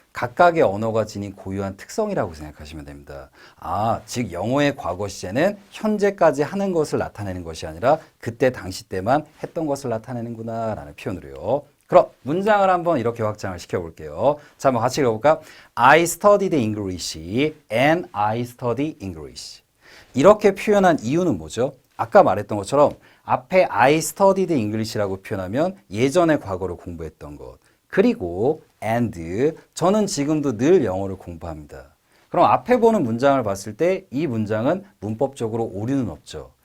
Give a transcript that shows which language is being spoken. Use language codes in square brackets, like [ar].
[ko] 각각의 언어가 지닌 고유한 특성이라고 생각하시면 됩니다. 즉 영어의 과거 시제는 현재까지 하는 것을 나타내는 것이 아니라 그때 당시 때만 했던 것을 나타내는구나 라는 표현으로요. 그럼 문장을 한번 이렇게 확장을 시켜볼게요. 자, 한번 같이 읽어볼까? [en] I studied English and I study English. [ko] 이렇게 표현한 이유는 뭐죠? 아까 말했던 것처럼 앞에 [en] I studied English [ko] 라고 표현하면 예전의 과거를 공부했던 것. 그리고 and 저는 지금도 늘 영어를 공부합니다. 그럼 앞에 보는 문장을 봤을 때 이 문장은 문법적으로 오류는 없죠.